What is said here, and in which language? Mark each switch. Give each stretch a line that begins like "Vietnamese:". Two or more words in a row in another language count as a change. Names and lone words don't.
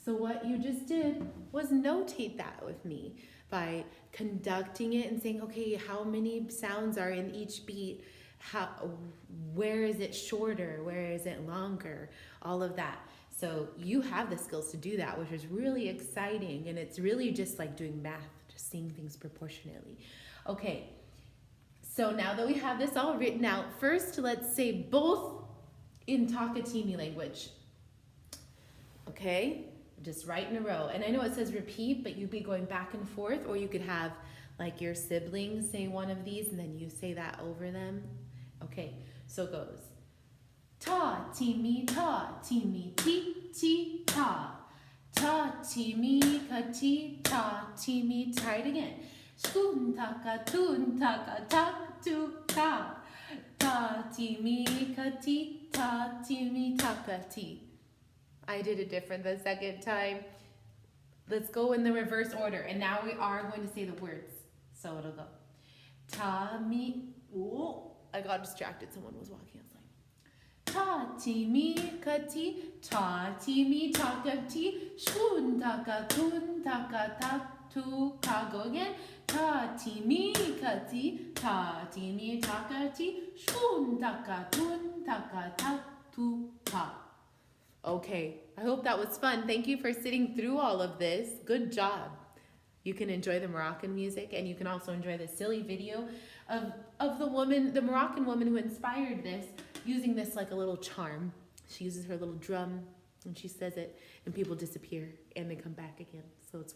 English: So what you just did was notate that with me by conducting it and saying, okay, how many sounds are in each beat? Where is it shorter? Where is it longer? All of that. So you have the skills to do that, which is really exciting. And it's really just like doing math, just seeing things proportionately. Okay, so now that we have this all written out, first let's say both in Takatimi language. Okay, just right in a row. And I know it says repeat, but you'd be going back and forth, or you could have like your siblings say one of these and then you say that over them. Okay, so it goes. Ta, ti, mi, ti, ti, ta. Ta, ti, mi, ka, ti, ta, ti, mi. Try it again. Skun, taka, tun, taka, tak, tu, ka. Ta, ti, mi, ka, ti, ta, ti, mi, taka, ti. I did it different the second time. Let's go in the reverse order. And now we are going to say the words. So it'll go. Ta, mi, oh, I got distracted. Someone was walking outside. Ta, ti, mi, ka, ti, ta, ti, mi, taka, ti, shun, taka, kun, taka, tak, tu, ka. Go again. Ta, ti, mi, ka, ti, ta, ti, mi, taka, ti, shun, taka, kun, taka, tak, tu, ka. Okay, I hope that was fun. Thank you for sitting through all of this. Good job. You can enjoy the Moroccan music, and you can also enjoy the silly video of the woman, the Moroccan woman who inspired this, using this like a little charm. She uses her little drum and she says it, and people disappear and they come back again.